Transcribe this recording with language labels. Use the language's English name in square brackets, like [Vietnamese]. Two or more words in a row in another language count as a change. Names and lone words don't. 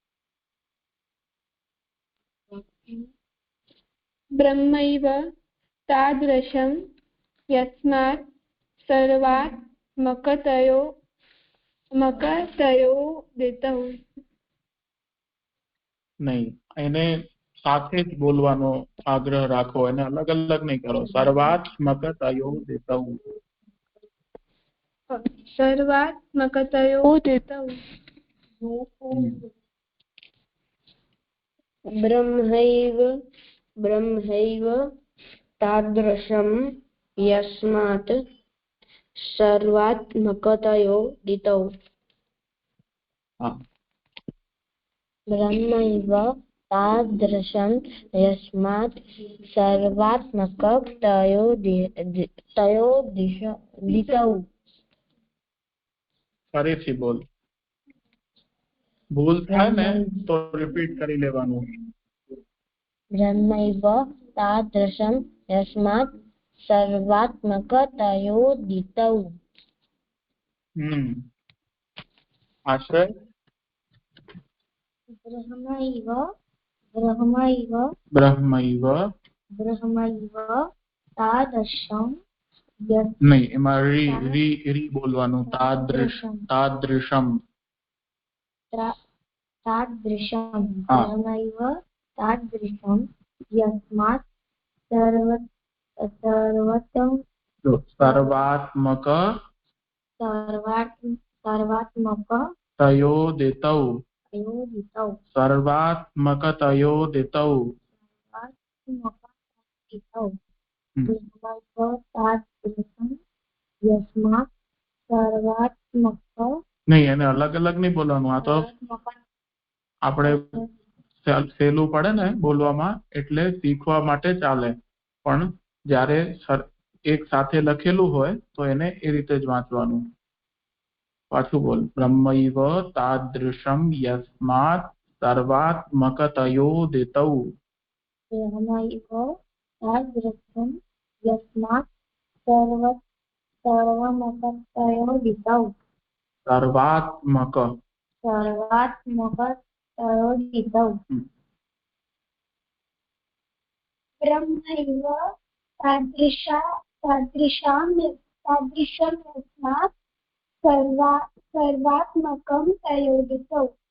[Sanskrit] ब्रह्मैव तादृशं यस्मात् सर्वात्मकतयोदितौ. [Gujarati] नहीं, એને સાથે જ બોલવાનો આગ્રહ રાખો, એને અલગ અલગ નહીં કરો. [Sanskrit] સર્વાત્મકતયોદિતૌ. सर्वात्मकतयोदितौ. ब्रह्मैव ब्रह्मैव तादृशं यस्मात् सर्वात्मकतयोदितौ. ब्रह्मैव तादृशं यस्मात् सर्वात्मकतयोदितौ. [Gujarati] ફરીથી બોલ. ભૂલ થાય ને તો રિપીટ કરી લેવાનું. [Sanskrit] ब्रह्मैव तादृशं यस्मात् सर्वात्मकतयोदितौ. [Gujarati] આશ્રય. [Sanskrit] ब्रह्मैव ब्रह्मैव ब्रह्मैव ब्रह्मैव तादृशं [Gujarati] नहीं, એમાં રી રી રી બોલવાનું. [Sanskrit] તાદૃશમ તાદૃશમ तादृशं ब्रह्मैव तादृशं यस्मात् सर्वात्मक तयोदितौ, सर्वात्मकतयोदितौ. यस्मात् सर्वात्मक [Gujarati] नहीं, એને અલગ અલગ નહીં બોલવાનું. આ તો આપણે સહેલું પડે ને બોલવામાં, એટલે શીખવા માટે ચાલે. પણ જ્યારે એક સાથે લખેલું હોય તો એને એ રીતે જ વાંચવાનું. પાછું બોલ. [Sanskrit] બ્રહ્મૈવ તાદૃશમ યસ્માत् સર્વાત્મકતયોદિતૌ. ब्रह्मैव तादृशं यस्मात् सर्वात्मकतयोदितौ. सर्वात्मकतयोदितौ. ब्रह्मैव तादृशं यस्मात् सर्वात्मकं तयोदितौ.